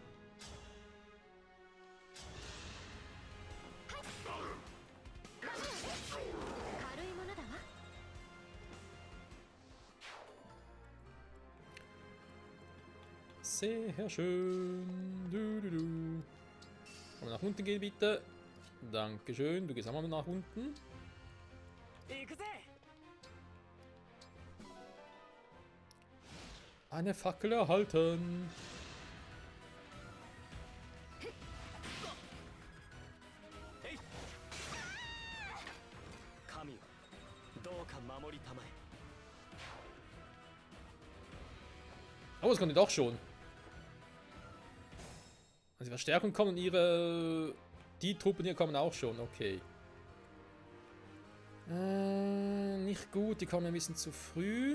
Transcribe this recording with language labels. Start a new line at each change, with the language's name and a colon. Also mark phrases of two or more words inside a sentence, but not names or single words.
German: Sehr schön. Du, du, du. Können wir nach unten gehen, bitte? Dankeschön. Du gehst auch mal nach unten. Eine Fackel erhalten.
Japanese: 神よどうか守りたまえ
German: Oh, es konnte doch schon. Also die Verstärkung kommen und ihre... Die Truppen hier kommen auch schon, okay. Nicht gut, die kommen ein bisschen zu früh.